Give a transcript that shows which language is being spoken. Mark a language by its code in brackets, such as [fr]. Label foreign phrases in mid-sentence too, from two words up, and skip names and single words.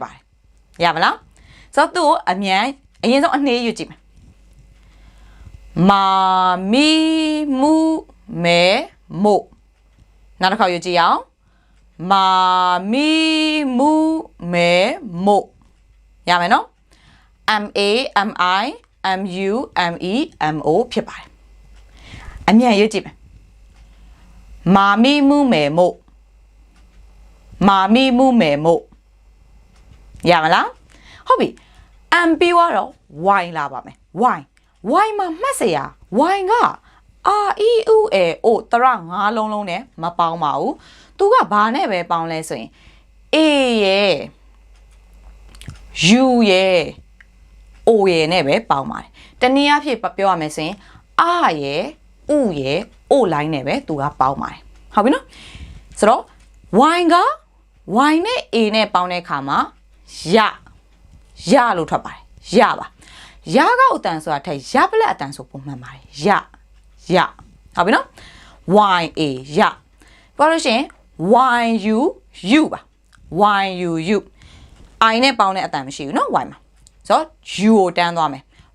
[my] ပါတယ်ရမလားဆိုတော့သူ့ကိုအရင်ဆုံးအနှေးယူကြည့်မယ်မာမီမူမဲမို့နောက်တစ်ခါယူကြည့်အောင်မာ မီမူမဲမို့ရမယ်နော် [ja] ま み む も [my] ဖြစ်ပါတယ်အမြန်ရွတ်ကြည့်မယ် မာမီမူမဲမို့မာမီမူမဲမို့ရမလားဟုတ်ပြီ am ပြီးတော့ y လာပါမယ် y မှာမှတ်စရာ y က r e u a o တရ၅လုံးလုံးနဲ့မပေါင်းပါဘူးသူကဘာနဲ့ပဲပေါင်းလဲဆိုရင် a ရဲ့ u ရဲ့ o ရဲ့နဲ့ပဲပေါင်းပါတယ်တနည်းအားဖြင့်ပြောရမယ်ဆိုရင် r ရဲ့ u ရဲ့ o line နဲ့ပဲသူကပေါင်းပါတယ်ဟုတ်ပြီနော်ဆိုတော့ y က y နဲ့ a နဲ့ပေါင်းတဲ့အခါမှာရလို့ထွက်ပါတယ်ရပါရကောက်အတန်ဆိုတာထက်ရပလက်အတန်ဆိုပုံမှန်ပါတယ်ရဟုတ်ပြီနော် ya ရပြောလို့ရှိရင် yu ပါ yu I နဲ့ပေါင်းတဲ့အတန်မရှိဘူးเนาะ y မှာဆိုတော့ u ကိုတန်းသွားမယ်